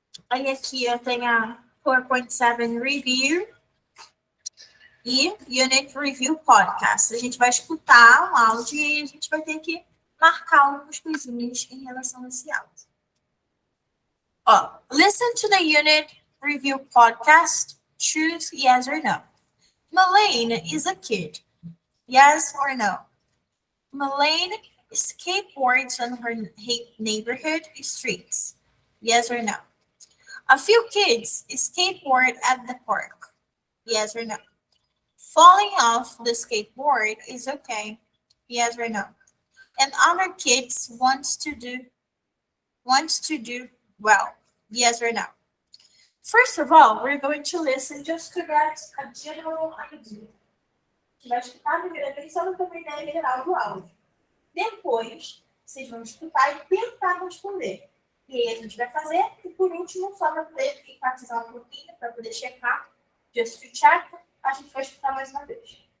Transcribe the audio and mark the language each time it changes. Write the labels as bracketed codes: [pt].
[pt] Aí aqui eu tenho a 4.7 Review e Unit Review Podcast. A gente vai escutar um áudio e a gente vai ter que marcar algumas coisinhas em relação a esse áudio. [en] Listen to the Unit Review Podcast. Choose yes or no. Melaine is a kid. Yes or no? Melaine skateboards on her neighborhood streets. Yes or no? A few kids skateboard at the park. Yes or no? Falling off the skateboard is okay. Yes or no? And other kids wants to do well. Yes or no? First of all, we're going to listen just to get a general idea. [pt] A gente vai escutar primeiramente só para ter uma ideia geral do áudio. Depois, vocês vão escutar e tentar responder. E aí a gente vai fazer. E por último, só para poder enfatizar um pouquinho, para poder checar, [en] just to check, [pt] a gente vai escutar mais uma vez.